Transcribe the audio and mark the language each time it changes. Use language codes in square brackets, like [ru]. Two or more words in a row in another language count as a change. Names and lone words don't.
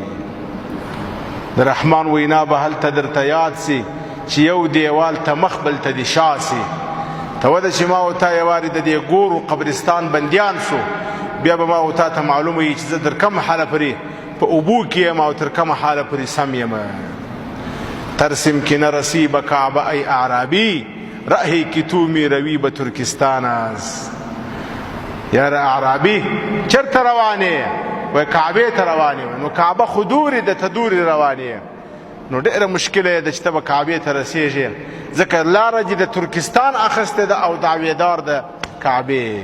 [ps] د رحمان وینا به هلته درته یاد سي چې یو دیوال ته مخ بل ته دې شا سي. ته وده چې ما و تا یوارې د دې ګورو قبرستان بندیان سو، بیا به ما و تا ته معلومه وي چې زه در کوم حاله پرې په اوبو کې یم او تر کومه حاله پورې سم یم. [fa] ترسم که نرسی به کعبه ای اعرابی، رأی که تو می روی به ترکستان است. [ps] یاره اعرابی چرته روانې؟ وای کعبې ته روانې. نو کعبه خو دورې ده، ته دورې روانې، نو ډېره مشکله ده چې ته به کعبې ته رسېږې، ځکه لاره دې د ترکستان اخیستې ده او دعویدار د کعبې.